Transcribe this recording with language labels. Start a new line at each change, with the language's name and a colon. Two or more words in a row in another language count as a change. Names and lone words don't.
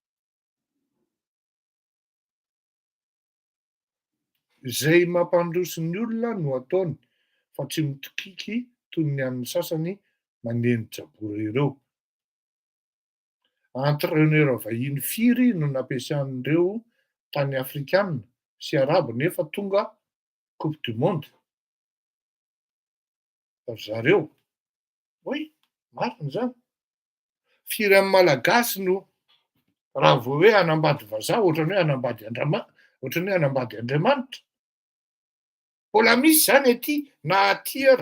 Malagasy: Zay mampandroso ny olona no ataony fa tsy mitokiky toy ny an'ny sasany maneno jabore ireo. Entraîneur vahiny firy no nampiasan'ireo tany afrikanina sy arabo nefa tonga
French: coupe du monde.
Malagasy: Zareo, oy, marina zany. Firy amin'ny malagasy no raha vao hoe hanambady vazaha ohatran'ny hoe hanambady ohatran'ny hoe hanambady Andriamanitra. Mbola misy zany aty na aty ary.